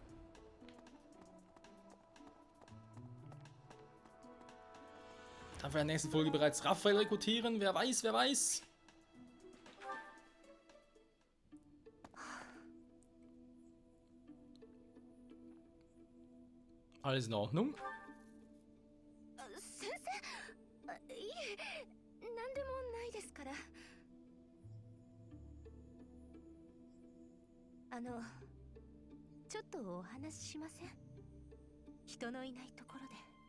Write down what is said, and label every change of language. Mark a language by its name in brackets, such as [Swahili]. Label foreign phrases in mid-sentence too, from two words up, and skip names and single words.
[German] Dann für die nächste Folge bereits Raphael rekrutieren. Wer weiß, wer weiß. Alles in Ordnung? [Japanese] 先生、いえ、何でもないですから。ちょっとお話ししません？人のいないところで。